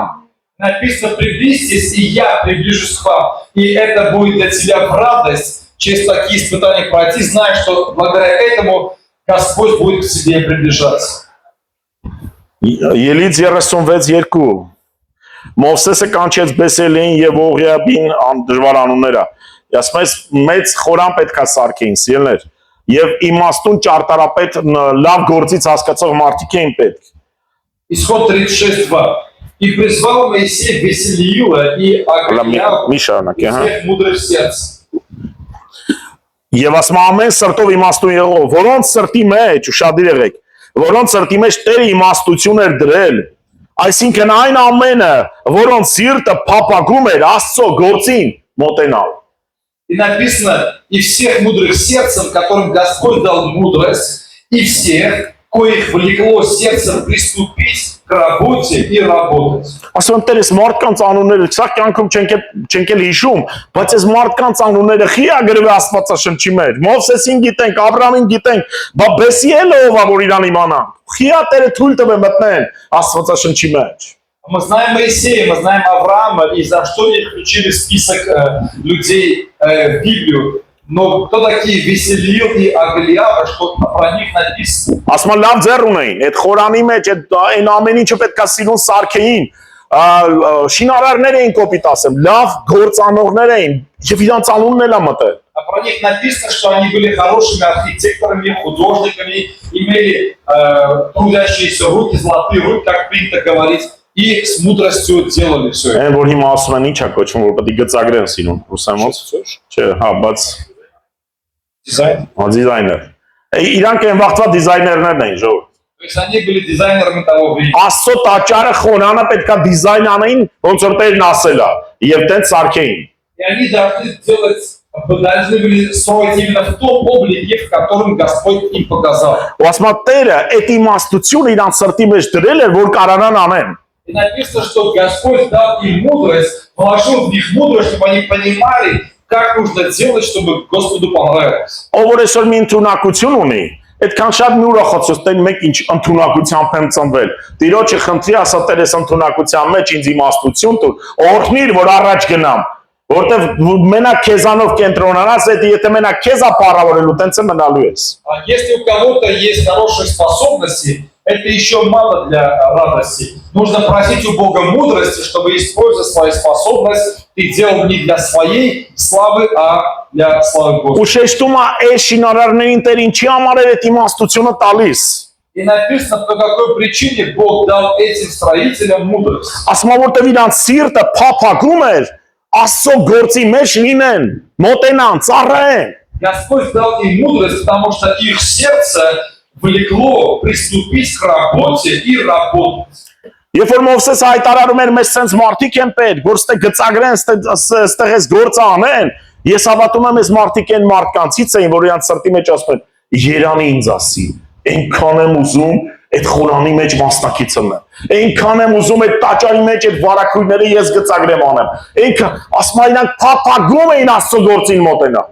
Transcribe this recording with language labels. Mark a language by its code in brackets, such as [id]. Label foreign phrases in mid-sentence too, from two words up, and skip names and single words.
[ru] Написано: приблизьтесь, и я приближусь к вам. И это будет для тебя в радость через такие испытания пройти, зная, что благодаря этому Господь будет к тебе приближаться. [hy] Ելից 36:2 Մովսեսը կանչեց Բեսելին եւ Օղիաբին դժվար անունները ասում ես մեծ խորան պետք է սարքեին, սիրելներ։ Եվ իմաստուն ճարտարապետ լավ գործից հասկացող մարդիկ էին պետք։ [ru] Исход 36:2. И призвал Моисей Веселиила и Агриява [hy] Մի շարունակի, հա։ [ru] всех мудрых сердц. [hy] Եվ ասում ամեն սրտով իմաստուն եղող, որոնց սրտի մեջ, ուշադիր եղեք, որոնց սրտի մեջ Տերը իմաստություն էր դրել, այսինքն այն ամենը, որոնց սիրտը փափագում էր Աստծո գործին մոտենալ։ [ru] И написано, и всех мудрых сердцем, которым Господь дал мудрость, и всех, коих влекло сердцем приступить к работе и работать. [hy] Ասում եմ Տերես մարդկանց անունները սա կյանքում չենք էլ հիշում, բայց այս մարդկանց անունները խի է գրվել Աստվածաշնչի մեջ։ Մովսեսին գիտենք, Աբրահամին гитենք, բա Բեսիելը ով է որ իրան իմանանք։ Խի է Տերը թույլ տվել մտնեն Աստվածաշնչի մեջ։ [ru] Мы знаем Моисея, мы знаем Авраама, и за что они включили в список людей в Библию. Но кто такие Веселиил и Агриява, что про них написано? [hy] Ասում եմ լավ ձեռ ունեին, այդ խորանի մեջ այն ամեն ինչը պետք է սիրուն սարքեին, շինարարներ էին կոպիտ ասեմ, լավ գործանողներ էին, եւ իրանց անունն էլ է մտել։ [ru] А про них написано, что они были хорошими архитекторами, художниками, имели трудящиеся руки, золотые руки, как принято говорить, и с мудростью делали все это. [hy] Այն որ հիմա ասում են ինչ է կոչվում, որ պետք է գծագրեն սիրուն ռուսամոց։ Չէ, հա, բայց [ru] Дизайн. [hy] դիզայներ։ Իրանք այն վաղտվա դիզայներներն էին, ժողովուրդ։ [ru] То есть они были дизайнерами того времени. [hy] Աստծո տաճարը խորանը պետք է դիզայն անեին, ոնց որ Տերն ասել է, եւ տենց սարքեին։ [ru] И они должны были строить именно в том облике, в котором Господь им показал. [hy] Ու ասում է Տերը այդ իմաստությունը իրանց սրտի մեջ դրել էր, որ կարողանան անեն։ [ru] И написано, что Господь дал им мудрость, вложил в них мудрость, чтобы они понимали, как нужно делать, чтобы Господу понравилось. [hy] Ով որ այսօր մի ընտունակություն ունի, այդքան շատ մի ուրախացած տեն մեկ ինչ ընտունակությամբ եմ ծնվել։ Տիրոջը խնդրի ասա Տերես ընտունակության մեջ ինձ իմաստություն տուր, օրհնիր, որ առաջ գնամ, որտեվ մենակ քեզանով կենտրոնանաս, այդ եթե մենակ քեզ է պարավորելու, տենց է մնալու ես։ [ru] Если у кого-то есть хорошие способности, это еще мало для радости. Нужно просить у Бога мудрости, чтобы, используя свою способность, ты делал не для своей славы, а для славы Господа. [hy] Ու շեշտում է այս շինարարներին Տեր ինչի համար էր այդ իմաստությունը տալիս։ [ru] И написано, по какой причине Бог дал этим строителям мудрость. [hy] Ասում է որտեվ իրանց սիրտը փափագում էր Աստծո գործի մեջ լինեն, մոտենան, ծառայեն։ [ru] Господь дал им мудрость, потому что их сердце влекло приступить к работе и работать. [hy] Երբ որ Մովսես հայտարարում էր մեզ sense մարդիկ են պետք, որ ստե գծագրեն, ստեղ էս գործը անեն, ես հավատում եմ այս մարդիկ են մարդկանցից էին, որ իրանց սրտի մեջ ասում են, Երանի ինձ ասի, այնքան եմ ուզում այդ խորանի մեջ մասնակից լինեմ, այնքան եմ ուզում այդ տաճարի մեջ այդ վարակույրները ես գծագրեմ անեմ, այնքան, ասում են իրանք փափագում էին Աստծո գործին մոտենալ։